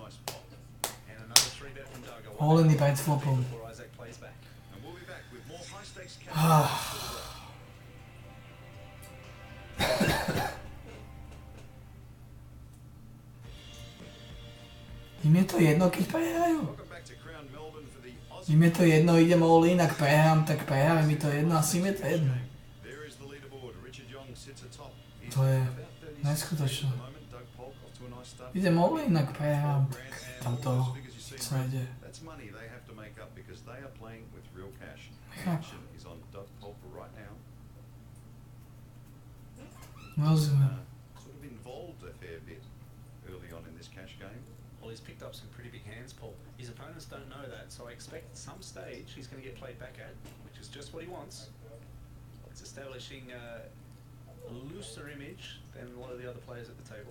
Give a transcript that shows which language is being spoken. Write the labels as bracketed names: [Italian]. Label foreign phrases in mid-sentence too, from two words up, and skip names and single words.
[Slovak] All-iny pred flopom. [English] stakes cash. [Slovak] Im je to jedno, keď prehrajú. Im je to jedno, idem all in, ak prehrám, tak prehrám, mi to jedno, asi mi je to jedno. To je neskutočné. Idem all in, ak prehrám, tak tam to sa ide. Rozumiem. [English] Sort of involved a fair bit early on in this cash game. Well, he's picked up some pretty big hands, Paul. His opponents don't know that, so I expect at some stage he's going to get played back at, which is just what he wants. It's establishing a looser image than a lot of the other players at the table.